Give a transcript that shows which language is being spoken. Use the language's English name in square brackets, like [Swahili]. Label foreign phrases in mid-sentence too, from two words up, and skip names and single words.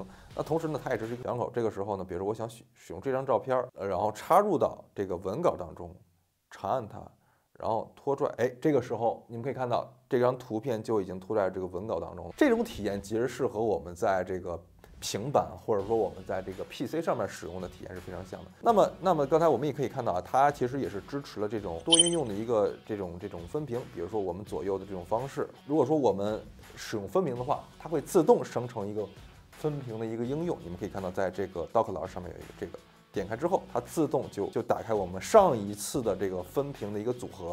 [Chinese] 那同時呢，它也是一個兩口。這個時候呢，比如說我想使用這張照片，然後插入到這個文稿當中，長按它，然後拖拽，這個時候你們可以看到這張圖片就已經拖在這個文稿當中。這種體驗其實是和我們在這個平板或者說我們在這個 PC 上面使用的體驗是非常像的。那麼剛才我們也可以看到啊，它其實也是支持了這種多應用的一個這種分屏。比如說我們左右的這種方式，如果說我們使用分屏的話，它會自動生成一個分屏的一個應用。你們可以看到，在這個 dock 欄上面有一個這個，點開之後，它自動就打開我們上一次的這個分屏的一個組合。